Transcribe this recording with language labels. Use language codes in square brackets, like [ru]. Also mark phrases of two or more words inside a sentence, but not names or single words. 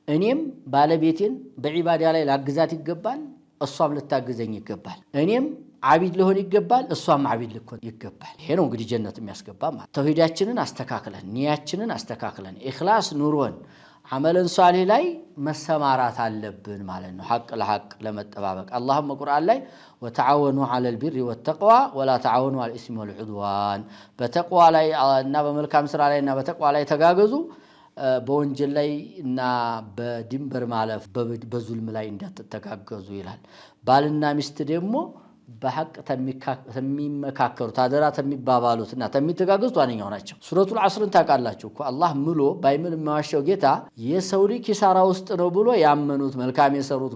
[am] እኔም ባለቤቴን በዒባዳ ላይ ላግዛት ይገባል እሷም ልታግዘኝ ይገባል እኔም ዓቢድ ለሆን ይገባል እሷም ዓቢድ ልኮን ይገባል ይሄ ነው እንግዲህ ጀነት የሚያስገባ ማለት ተውሂዳችንን አስተካክለን ኒያችንን አስተካክለን ኢኽላስ ኑሮን [ar] عملاً صالح [am] لاي مسمارات አለብን ማለት ነው ሐቅ ለሐቅ ለመጠባበቅ አላህም ቁርአን ላይ [ar] وتعاونوا على البر والتقوى ولا تعاونوا على الإثم والعدوان [am] በተቅዋ ላይ እና በመልካም ስራ ላይ እና በተቅዋ ላይ ተጋገዙ በወንጀል ላይ እና በድንበር ማለፍ በዙልም ላይ እንዳትተጋገዙ ይላል ባልና ሚስት ደግሞ በሐቅ ተሚመካከሩት አደራ ተሚባባሉትና ተሚተጋገዙት ዋነኛው ናቸው ሱረቱል ዐስርን ታቃላችሁ እኮ አላህ ምሎ ባይምን ማዋሸው ጌታ የሰው ልጅ ኪሳራ ውስጥ ነው ብሎ ያመኑት መልካም የሰሩት